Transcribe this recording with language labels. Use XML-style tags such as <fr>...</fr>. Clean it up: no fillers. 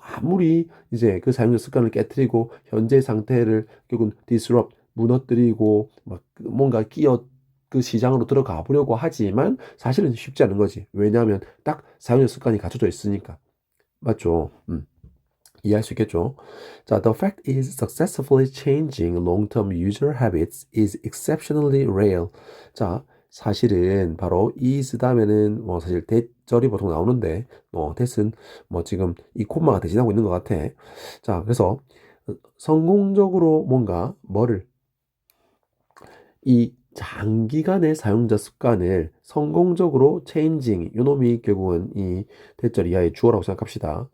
<ko>아무리 이제 그 사용자 습관을 깨뜨리고 현재 상태를 결국은 disrupt 무너뜨리고 막 뭔가 끼어 그 시장으로 들어가 보려고 하지만 사실은 쉽지 않은 거지. 왜냐하면 딱 사용자 습관이 갖춰져 있으니까. 맞죠? 이해할 수 있겠죠?</ko> <en>자, the fact is successfully changing long-term user habits is exceptionally rare.</en> <ko>자, 사실은 바로 is 다음에는 뭐 사실 대절이 보통 나오는데 that은 뭐 지금 이 콤마가 대신하고 있는 것 같아. 자, 그래서 성공적으로 뭔가 뭐를 이 장기간의 사용자 습관을 성공적으로 changing, 요놈이 결국은 이 대절 이하의 주어라고 생각합시다.</ko>